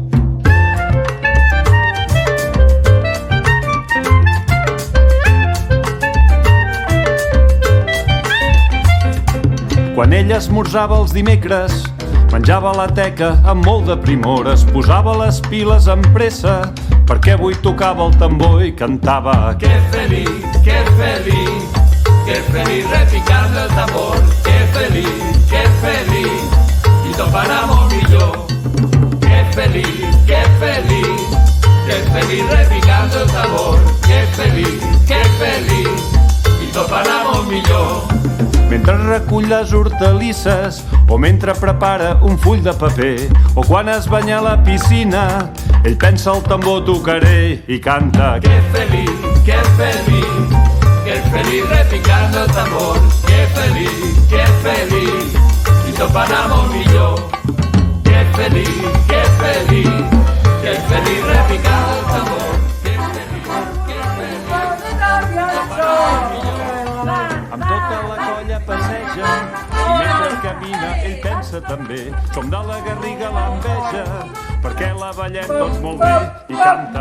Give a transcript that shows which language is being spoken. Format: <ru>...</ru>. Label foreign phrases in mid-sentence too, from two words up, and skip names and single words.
<ca>Quan ell esmorzava els dimecres, menjava a la teca amb molt de primor, es posava les piles amb pressa, perquè avui tocava el tambor i cantava:</ca> <es>Que feliz, que feliz, que feliz repicando el tambor, que feliz, y topáramos millón. Que feliz, que feliz repicando el tambor, que feliz, y topáramos millón.</es> <ca>Mentre recull les hortalisses, o mentre prepara un full de paper, o quan es banya a la piscina, ell pensa el tambor tocaré i canta:</ca> <es>Que feliz, repicando el tambor, que feliz, y topáramos millón. Que feliz, repicando el tambor, que feliz, y topáramos millón.</es> <ca>Amb tota la colla passeja i mentre camina ell pensa també: som de la Garriga l'enveja, perquè la ballem tots molt bé, i canta:</ca>